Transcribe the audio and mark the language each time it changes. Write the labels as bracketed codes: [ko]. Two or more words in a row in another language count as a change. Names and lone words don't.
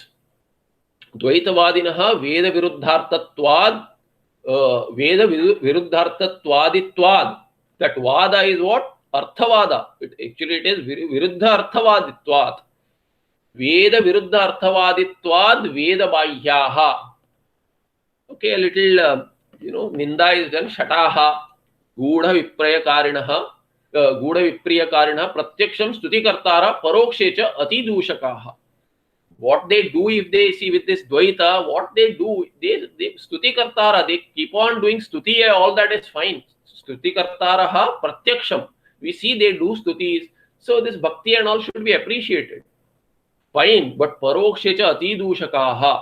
[sa] द्वैतवादिनः वेद विरुद्धार्थत्वात्, वेद विरुद्धार्थतत्त्वादित्वात्. [en] That Vada is what? Arthavada. Actually, it is [sa] विरुद्ध अर्थवादित्वात्. वेद विरुद्ध अर्थवादित्वात् वेद बाह्यः. [en] Okay, a little, Ninda is done. [sa] शठः, गूढ विप्रयकारिणः, गूढ विप्रियकारिणः, प्रत्यक्षं स्तुति कर्तार, परोक्षेच अति दूषकः. [en] What they do if they see with this Dvaita, what they do, they [sa] स्तुति कर्तार, [en] they keep on doing Stuti, all that is fine. [sa] स्तुति कर्तारः प्रत्यक्षम्. [en] We see they do Stutis. So this Bhakti and all should be appreciated. Fine, but [sa] परोक्षेच अति दूषकः.